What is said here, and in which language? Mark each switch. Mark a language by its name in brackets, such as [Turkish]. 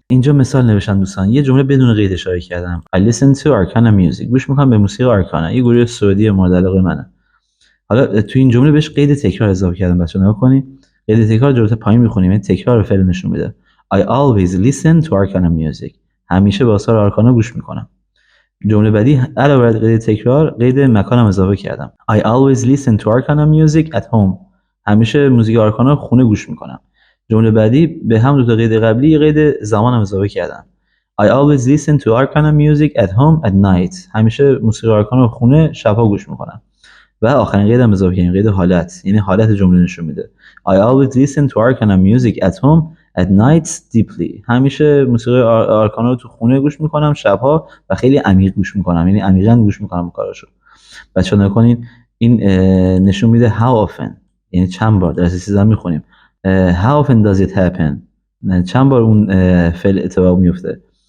[Persian] اینجا مثال نوشتم دوستان، یه جمله بدون قید اشاره کردم. [English] I listen to Arcana music، [Persian] گوش میکنم به موسیقی آرکانا، یه گروه سعودی مورد علاقه منه. حالا تو این جمله بهش قید تکرار اضافه کردم. بچه‌ها نگاه کنید، قید تکرار جلوتر پایین میخونیم، این تکرار فعل نشون میده. [English] I always listen to Arcana music، [Persian] همیشه به آثار آرکانا گوش میکنم. جمله بعدی علاوه بر قید تکرار قید مکانم اضافه کردم. [English] I always listen to Arcana music at home، [Persian] همیشه موزیک آرکانا خونه گوش میکنم. جمله بعدی به هم دو تا قید قبلی یه قید زمان هم اضافه کردن. [English] I always listen to Arcana music at home at night. [Persian] همیشه موسیقی آرکانا رو خونه شبها گوش میکنم. و آخرین قید هم اضافه کردیم، قید حالت، یعنی حالت جمله نشون میده. [English] I always listen to Arcana music at home at night deeply. [Persian] همیشه موسیقی آرکانا رو تو خونه گوش میکنم شبها و خیلی عمیق گوش میکنم، یعنی عمیقاً گوش میکنم کاراشو. بچه‌ها نکنین این نشون میده [English] how often، [Persian] یعنی چند بار. درس 13 میخونیم [English] how often does it happen، [Persian] چند بار اون فعل اتفاق میفته.